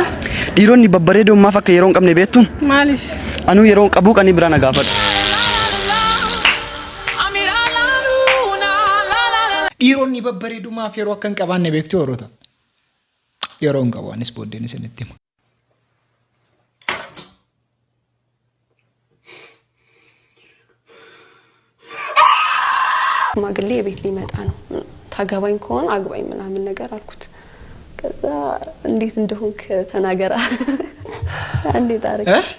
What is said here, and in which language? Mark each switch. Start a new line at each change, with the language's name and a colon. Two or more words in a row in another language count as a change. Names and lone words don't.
Oromo: dhiironni babbareedoo maaf akka yeroo hin qabne beektuun Maalif? anuu yeroo hin qabuu qanii biraan gaafadhu dhiironni babbareedumaaf yeroo akka hin qabaanne beektu horota yeroo hin qabu anis booddeen isinitti hima
Amharic: ሽማግሌ የቤት ሊመጣ ነው ታገባኝ ከሆነ አግባኝ ምናምን ነገር አልኩት ከዛ እንዴት እንደሆንክ ተናገራ እንዴት አረክ